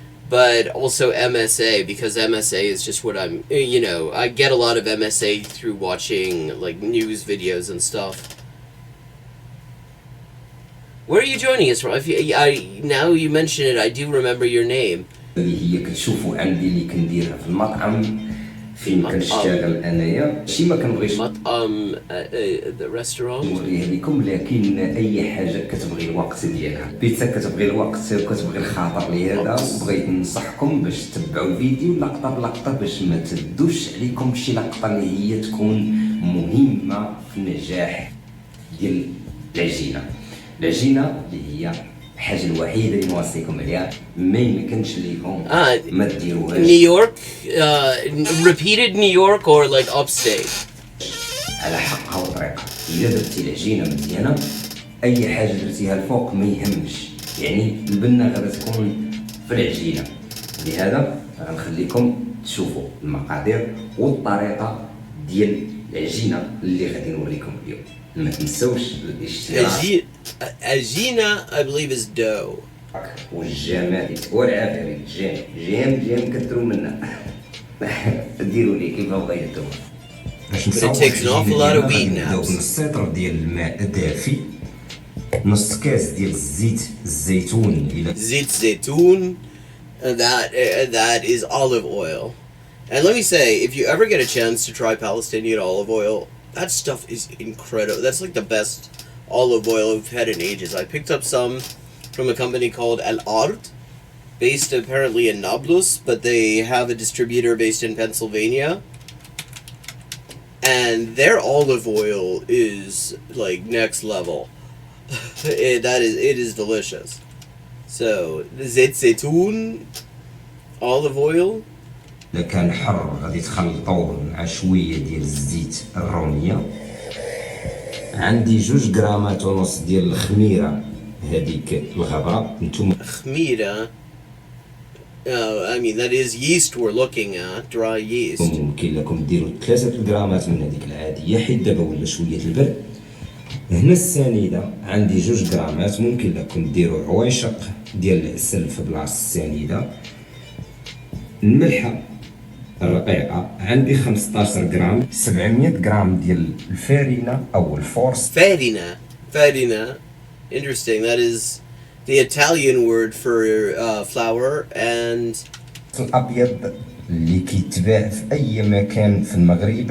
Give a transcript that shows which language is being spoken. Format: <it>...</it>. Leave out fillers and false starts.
<en>But also MSA, because MSA is just what I'm, you know, I get a lot of MSA through watching, like, news videos and stuff. Where are you joining us from? Now you mention it, I do remember your name.</en> <ar>اللي هي كتشوفوا عندي اللي كنديرها في المطعم فين كنشتغل انايا، شي ما كنبغيش</ar> <en>مطعم the restaurant</en> <ar>نوريها لكم، لكن اي حاجه كتبغي الوقت ديالها. البيتزا كتبغي الوقت وكتبغي الخاطر لهذا. بغيت ننصحكم باش تتبعوا الفيديو لقطه بلقطه باش ما تدوش عليكم شي لقطه اللي هي تكون مهمه في النجاح ديال العجينه. العجينه اللي هي الحاجه الوحيده اللي نوصيكم عليها، ما يمكنش ليكم ما ديروهاش.</ar> <en>New York repeated New York or like upstate.</en> <ar>على حقها وطريقها. الا درتي العجينه مزيانه اي حاجه درتيها الفوق ما يهمش، يعني البنه غادا تكون في العجينه. لهذا غنخليكم تشوفوا المقادير والطريقه ديال العجينه اللي غادي نوريكم اليوم. ما تنسوش الاشتراك.</ar> <en>عجينه I believe is dough.</en> <ar>والجمال والعافيه جام كثروا منا. ديروا لي كيف بغيتوا. باش نصاوب نبداو بنص لتر ديال الماء دافي، نص كاس ديال الزيت الزيتون.</ar> <en>زيت زيتون, that is olive oil. And let me say, if you ever get a chance to try Palestinian olive oil, that stuff is incredible. That's like the best olive oil I've had in ages. I picked up some from a company called Al Ard, based apparently in Nablus, but they have a distributor based in Pennsylvania. And their olive oil is like next level. It is delicious. So زيت زيتون, olive oil.</en> <ar>إذا كان حر غادي تخلطوه مع شوية ديال الزيت الرومية. عندي 2 غرامات ونص ديال الخميرة هذيك الغبرة. نتوما خميرة.</ar> <en>I mean that is yeast we're looking at, dry yeast.</en> <ar>ممكن لكم ديروا 3 غرامات من هذيك العادية حيت دابا ولا شوية البرد. هنا السنيدة عندي 2 غرامات، ممكن لكم ديروا عويشق ديال العسل في بلاصة السنيدة. الملحة الرقيقة عندي 15 غرام. 700 غرام ديال الفارينة أو الفورس.</ar> <en>Farina. Interesting. That is the Italian word for flour. And</en> <ar>الأبيض اللي كيتباع في أي مكان في المغرب.</ar>